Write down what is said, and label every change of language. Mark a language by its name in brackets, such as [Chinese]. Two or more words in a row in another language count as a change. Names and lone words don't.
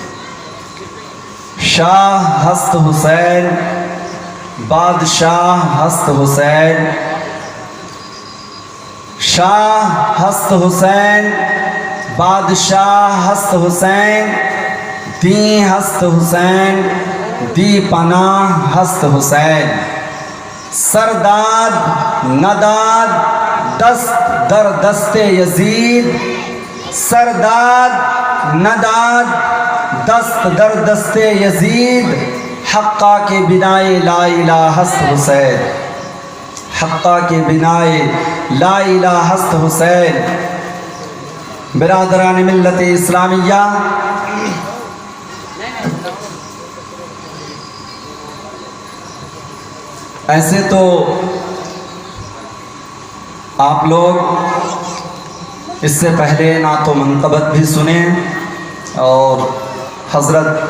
[Persian] شاہ ہست حسین بادشاہ ہست حسین، شاہ ہست حسین بادشاہ ہست حسین، دی ہست حسین دی پناہ ہست حسین. سرداد نداد دست در دست یزید، سرداد نداد دست در دست یزید، حقہ کے بنائے [Arabic] لا الہ [Persian] ہست حسین، حقہ کے بنائے [Arabic] لا الہ [Persian] ہست حسین. [Urdu] برادران ملت اسلامیہ، ایسے تو آپ لوگ اس سے پہلے نعت و منقبت بھی سنیں اور حضرت